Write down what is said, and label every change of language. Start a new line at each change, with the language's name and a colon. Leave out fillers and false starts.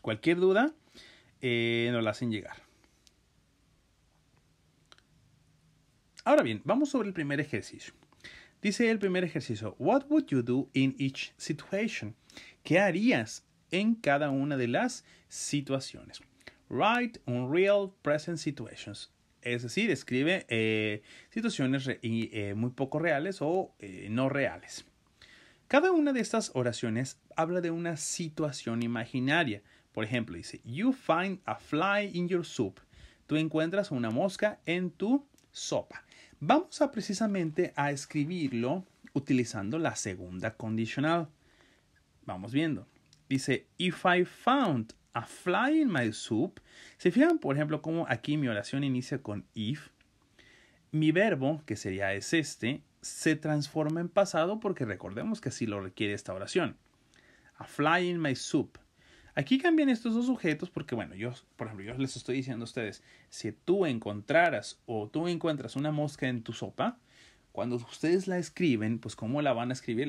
Spanish: Cualquier duda, nos la hacen llegar. Ahora bien, vamos sobre el primer ejercicio. Dice el primer ejercicio,
English: what would you do in each situation?
Spanish: ¿Qué harías en cada una de las situaciones?
English: Write unreal present situations.
Spanish: Es decir, escribe situaciones muy poco reales o no reales. Cada una de estas oraciones habla de una situación imaginaria. Por ejemplo, dice,
English: you find a fly in your soup.
Spanish: Tú encuentras una mosca en tu sopa. Vamos a precisamente a escribirlo utilizando la segunda condicional. Vamos viendo.
English: Dice, if I found a fly in my soup.
Spanish: ¿Se fijan, por ejemplo, cómo aquí mi oración inicia con if? Mi verbo, que sería es este, se transforma en pasado porque recordemos que así lo requiere esta oración.
English: A fly in my soup.
Spanish: Aquí cambian estos dos sujetos porque, bueno, por ejemplo, yo les estoy diciendo a ustedes, si tú encontraras o tú encuentras una mosca en tu sopa, cuando ustedes la escriben, pues ¿cómo la van a escribir?